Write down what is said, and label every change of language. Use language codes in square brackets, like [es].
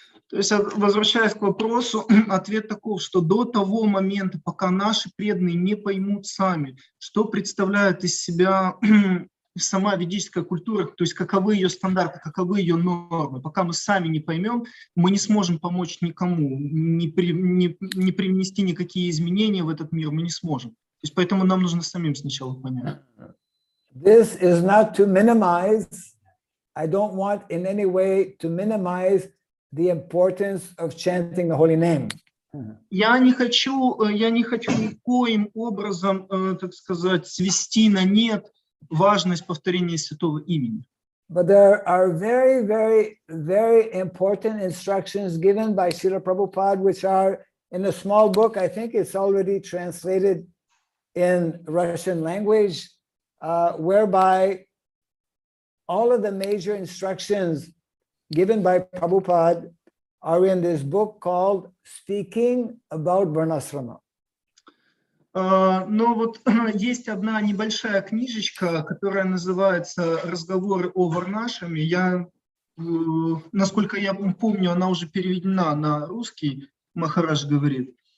[ru] То есть, возвращаясь к вопросу, ответ таков, что до того момента, пока наши преданные не поймут сами, что представляет из себя сама ведическая культура, то есть каковы ее стандарты, каковы ее нормы, пока мы сами не поймем, мы не сможем помочь никому, не привнести никакие изменения в этот мир, мы не сможем. То есть поэтому нам нужно самим сначала понять. [en] This is not to minimize, I don't want in any way to minimize the importance of chanting the holy name. [ru] Я не хочу никоим образом, так сказать, свести на нет важность повторения святого имени. [en] But there are very, very, very important instructions given by Srila Prabhupada, which are in a small book. I think it's already translated in Russian language, whereby all of the major instructions given by Prabhupada are in this book called Speaking About Varnasrama. [ru] Но вот есть одна небольшая книжечка, которая называется «Разговоры о Варнашаме». Насколько я помню, она уже переведена на русский, Махарадж говорит.